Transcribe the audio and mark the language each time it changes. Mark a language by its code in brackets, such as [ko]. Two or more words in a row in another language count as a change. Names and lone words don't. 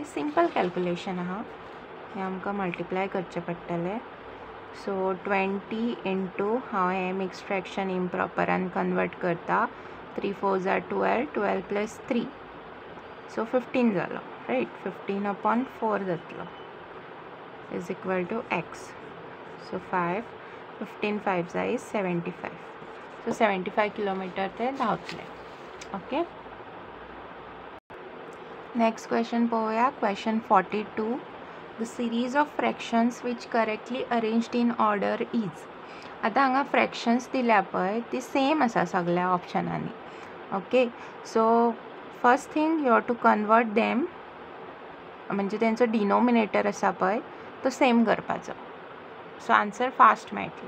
[en] simple calculation [kok] आहा. हे आमकां मल्टिप्लाय करचें पडटलें. सो 20 × हांव हे [en] mix fraction [kok] इम्प्रॉपरान कन्वर्ट करता. 3 × 4 = 12, 12 + 3 सो 15 जालो, रायट. 15/4 जातलो [en] is equal to [kok] x. सो 5 15 5 = 75. सो 75 किलोमीटर ते धांवतले. ओके. [en] next question [kok] पळोवया. क्वेश्चन 42. [en] The series of fractions which correctly arranged in order is. [kok] आता हांगा फ्रॅक्शन्स दिल्या पळय ती सेम आसा सगळ्या ऑप्शनांनी. ओके. [en] so first thing you have to convert them, [kok] म्हणजे तेंचो डिनोमिनेटर आसा पळय तो सेम करपाचो. सो [en] answer fast [kok] मेळटले.